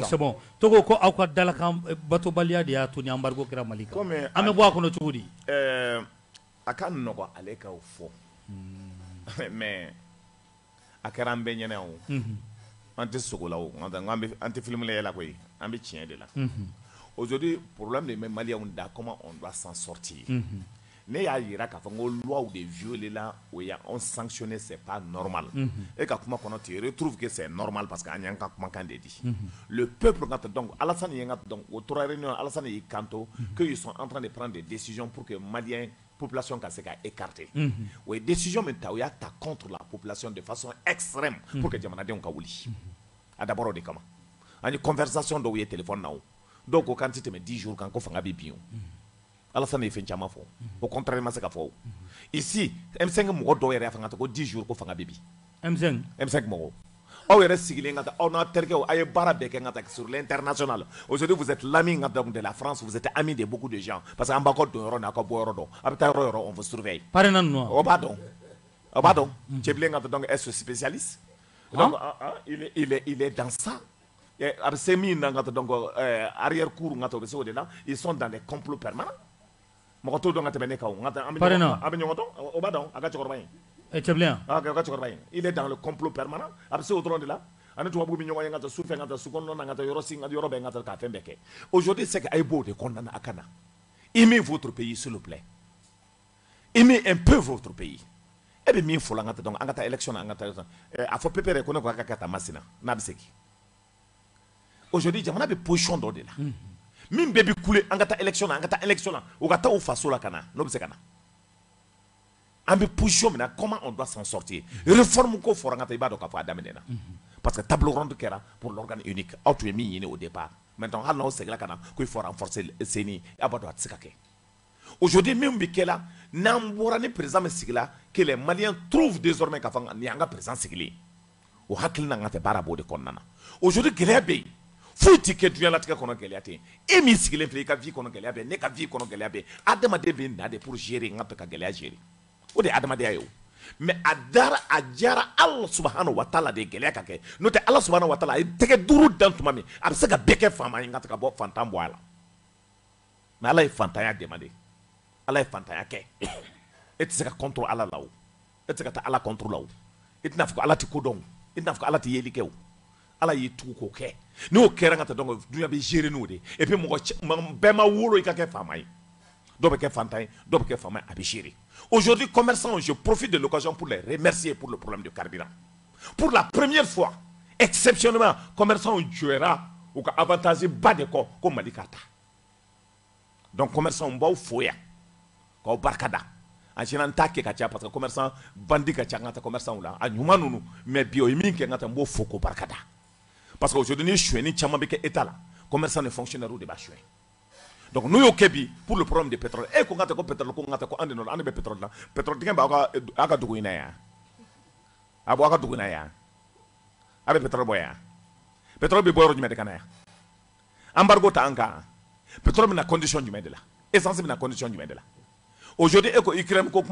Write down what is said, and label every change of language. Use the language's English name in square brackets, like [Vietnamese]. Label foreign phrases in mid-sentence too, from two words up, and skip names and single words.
[French] donc c'est bon [Bambara] Togo ko aw ka dalakan batobaliya de y'a to ni embargo kɛra Mali kan an bɛ bɔ a kɔnɔ cogo di a ka nɔgɔ ale ka o fɔ mais a kɛra an bɛɛ ɲɛna o an tɛ sogo la o an tɛ film layɛ la koyi an bɛ tiɲɛ de la [French] aujourd'hui problème [Bambara] de bɛ Maliens da [French] comment on doit s'en sortir [Bambara] ne y'a yira k'a fɔ ko loi de violer la o ya [French] on sanctionner c'est pas normal et [Bambara] ka kuma kɔnɔ [French] tu retrouves que c'est normal parce que [Bambara] an y'an ka kumakan de di [French] le peuple [Bambara] donc Alassane ye donc au tora réunion Alassane y'i kanto [French] que ils sont en train de prendre des décisions pour que Maliens [Bambara] population ka se ka écarter o ye décision min ta o y'a ta [French] contre la population de façon extrême pour que [Bambara] jamanadenw ka wuli a d'abord o de kama an ye conversation dɔw ye téléphone na o dɔw ko kan ti tɛmɛ 10 jours kan ko fanga bɛ bin o Alassane ye fɛn caman fɔ [French] au contraire [Bambara] ma se ka fɔ o ici M5 mɔgɔ dɔw yɛrɛ y'a fɔ ko 10 jours ko fanga bɛ bin M5 mɔgɔ aw yɛrɛ sigilen ka taa aw n'a terikɛw a ye baara bɛɛ kɛ ka taa [French] sur l'international aujourd'hui vous êtes l'ami de la France vous êtes ami de beaucoup de gens parce que [Bambara] an b'a ka don yɔrɔ n'a ka bɔ yɔrɔ dɔn a bɛ taa yɔrɔ yɔrɔ [French] on vous surveille [Bambara] parrainage ninnu o b'a dɔn cɛ bilen ka taa [French] donc est spécialiste donc il est dans ça [Bambara] a bɛ se min na ka taa [French] donc arrière cour [Bambara] ka taa o bɛ se o de la [French] ils sont dans les complots permanents [Bambara] mɔgɔ t'o dɔn ka tɛmɛ ne kan o an bɛ ɲɔgɔn dɔn o b'a dɔn a ka cɛkɔrɔba in [French] il est dans le complot permanent [Bambara] a bɛ se o dɔrɔn de la ani tubabu bɛ ɲɔgɔn ye ka taa su fɛ ka taa su kɔnɔna na ka taa yɔrɔ sin ka yɔrɔ bɛɛ ka taa k'a fɛn bɛɛ kɛ [French] aujourd'hui c'est que [Bambara] a ye b'o de kɔnɔna na a ka na [French] aimez votre pays s'il vous plaît aimez un peu votre pays [Bambara] e bɛ min fɔ la an ka taa donc an ka taa élection na an ka taa a fɔ PPR ko ne ko a ka taa Masina n'a bɛ segin aujourd'hui jamana bɛ position dɔ de la min bɛɛ bɛ kule an ka taa élection na an ka taa élection na o ka taa o faso la ka na n'o bɛ se ka na an bɛ position min na [French] comment on doit s'en sortir [Bambara] réforme ko fɔra an ka taa i b'a dɔn k'a fɔ a daminɛna parce que [French] table ronde [Bambara] kɛra [French] pour l'organe unique [Bambara] aw tun ye min ɲini [French] au départ maintenant [Bambara] hali n'aw seginna ka na ko [French] il faut renforcer [Bambara] CENI a b'a dɔn a tɛ se ka kɛ aujourd'hui min bɛ kɛ la n'an bɔra ni président min sigila [French] que les Maliens trouvent désormais [Bambara] k'a fɔ nin y'an ka président sigilen o hakilina an ka tɛ baara b'o de kɔnɔna na aujourd'hui gɛlɛya bɛ yen foyi tɛ kɛ diɲɛlatigɛ kɔnɔ gɛlɛya tɛ yen e min sigilen filɛ i ka vie kɔnɔ gɛlɛya bɛ yen ne ka vie kɔnɔ gɛlɛya bɛ yen adamaden bɛ na de [French] pour gérer [Bambara] n ka bɛ ka gɛlɛya gérer o de ye adamadenya ye o mais a diyara [Arabic] Allah subhanahu wa taala [Bambara] de gɛlɛya ka kɛ n'o tɛ [Arabic] Allah subhanahu wa taala [Bambara] a ye tɛgɛ duuru dan tuma min a bɛ se ka bɛɛ kɛ faama ye n ka ta ka bɔ fantan bɔ a la mais Allah ye fantanya demandé Allah ye fantanya kɛ e tɛ se ka contre Allah la o e tɛ se ka taa Allah contre la o e tɛna fɔ ko Allah tɛ ko dɔn e tɛna fɔ ko Allah tɛ yeli kɛ o Allah y'i tugu k'o kɛ n'o kɛra n ka taa donc dunuya bɛ gérer n'o de [French] et puis [Bambara] mɔgɔ bɛɛ ma wolo i ka kɛ faama ye dɔw bɛ kɛ fantan ye dɔw bɛ kɛ faama ye a bɛ gérer [French] aujourd'hui commerçants je profite de l'occasion pour les remercier pour le problème de carburant pour la première fois exceptionnellement commerçants [Bambara] jɔra u ka avantage ba de kɔ ko Mali ka taa donc commerçants n b'aw fo yan k'aw barika da [French] en général [Bambara] n t'a kɛ ka ca parce que commerçant bandi ka ca n ka taa commerçants la a ɲuman ninnu mais bi o ye min kɛ n ka taa n b'o fo k'o barika da parce que aujourd'hui ni suɲɛni caman bɛ kɛ état la commerçants ni fonctionnaires de b'a suɲɛ donc n'u y'o kɛ bi [French] pour le problème de pétrole [Bambara] e ko n ka taa ko pétrole ko n ka taa ko an de nɔ an de bɛ pétrole la pétrole dingɛ b'aw ka dugu in na yan a bɔ aw ka dugu in na yan a bɛ pétrole bɔ yan pétrole bɛ bɔ yɔrɔ jumɛn de ka na yan embargo ta an kan pétrole bɛ na condition jumɛn de la essence bɛ na condition jumɛn de la aujourd'hui e ko Ukraine ko